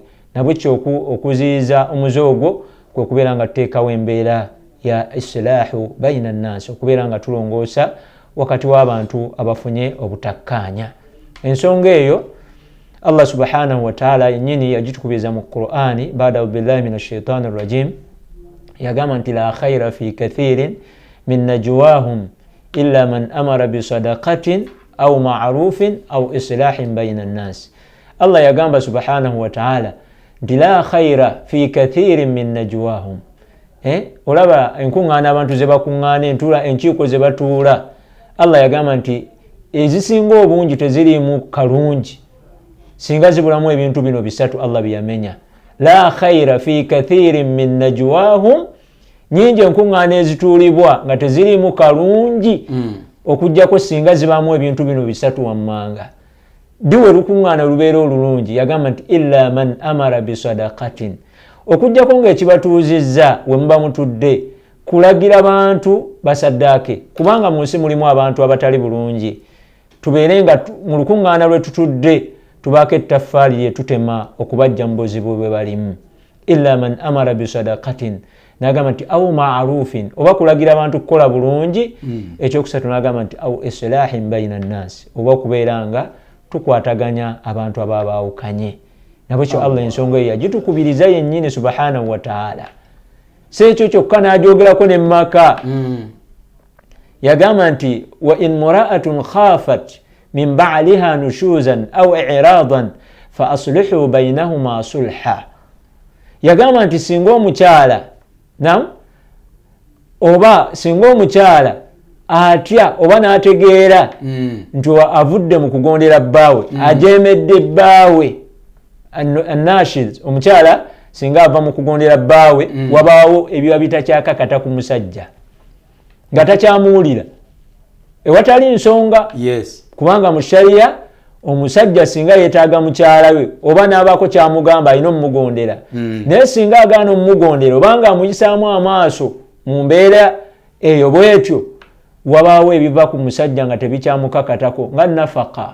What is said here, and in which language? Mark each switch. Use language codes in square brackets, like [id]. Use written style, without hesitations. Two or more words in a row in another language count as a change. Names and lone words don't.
[lg] Nabwekyo okuziyiza omuze ogwo kwe kubeera nga tuteekawo embeera ya [ar] إصلاح بين الناس, [lg] okubeera nga tulongoosa wakati w'abantu abafunye obutakkaanya. Ensonga eyo Allah [ar] سبحانه وتعالى [lg] yennyini yagitukubiriza mu Qur'ani baada [ar] بالله من الشيطان الرجيم, [lg] yagamba nti [ar] لا خير في كثير من نجواهم إلا من أمر بصدقة أو معروف أو إصلاح بين الناس. Allah yagamba سبحانه وتعالى nti لا خير في كثير من نجواهم. [lg] Olaba enkuŋŋaana abantu ze bakuŋŋaana, enkiiko ze batuula, Allah yagamba nti ezisinga obungi teziriimu kalungi singa zibulamu ebintu bino bisatu Allah byeyamenya. [ar] لا خير في كثير من نجواهم, [lg] nyingi enkuŋŋaana ezituulibwa nga teziriimu kalungi okujjako singa zibamu ebintu bino bisatu wammanga. Diwe lukuŋŋaana lubeera olulungi, yagamba nti [ar] إلا من أمر بصدقة, [lg] okujjako ng'ekibatuuzizza we muba mutudde kulagira bantu basaddaake, kubanga mu nsi mulimu abantu abatali bulungi. Tubeere nga mu lukuŋŋaana lwe tutudde tubaako ettaffaali lye tutema okubajja mu buzibu bwe balimu. [ar] إلا من أمر بصدقة, [lg] n'agamba nti [ar] أو معروف, [lg] oba kulagira abantu kukola bulungi. Ekyokusatu n'agamba nti [ar] أو إصلاح بين الناس, [lg] oba okubeera nga tukwataganya abantu ababaawukanye. Nabwekyo Allah ensonga eyo yagitukubiriza yennyini [ar] سبحانه وتعالى. [lg] Sekyo kyokka n'agyogerako ne Maka. Yagamba nti [ar] وإن امرأة خافت من بعلها نشوزا أو إعراضا فأصلحوا بينهما صلحا. [lg] Yagamba nti singa omukyala atya oba n'ategeera nti avudde mu kugondera bbaawe, ajeemedde bbaawe, annashiz omukyala singa ava mu kugondera bbaawe wabaawo ebiba bitakyakakata ku musajja nga takyamuwulira ewatali nsonga, kubanga mu shariya omusajja singa yeetaaga mukyala we oba n'abaako kyamugamba alina omumugondera, naye singa agaana omumugondera obanga amuyisaamu amaaso mu mbeera eyo bwetyo, wabaawo ebiva ku musajja nga tebikyamukakatako nga nafaka.